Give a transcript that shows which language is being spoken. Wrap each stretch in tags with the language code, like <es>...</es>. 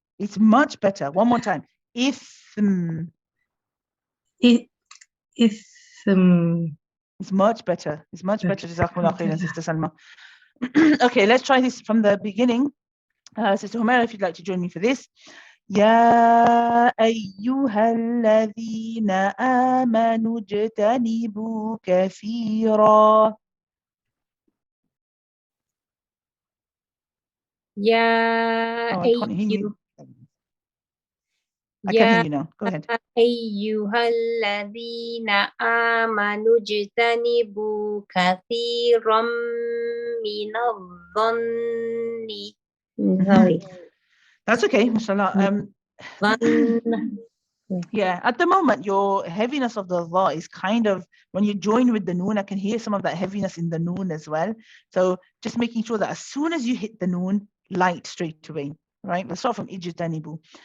<en>It's much better. One more time. Ithm.</en> <ar>Ithm. إثم.</ar> <en>It's much better. It's much better.</en> <ar>Jazakumullah khairan, Alhamdulillah.</ar> <en>Sister Salma. Okay, let's try this from the beginning. Sister Humaira, if you'd like to join me for this.</en> <ar>يا أيها الذين آمنوا اجتنبوا كثيرا. يا</ar> <en>Oh, I can't hear you. I can hear you now. Go ahead.</en> <ar>أيها الذين آمنوا اجتنبوا كثيرا من الظن.</ar> <en>Sorry. That's okay, mashallah.</en> <ar>ظن.</ar> <en>Yeah, at the moment, your heaviness of the dha is kind of, when you join with the noon, I can hear some of that heaviness in the noon as well. So just making sure that as soon as you hit the noon, light straight away, right? Let's start from ijtanibu.</en>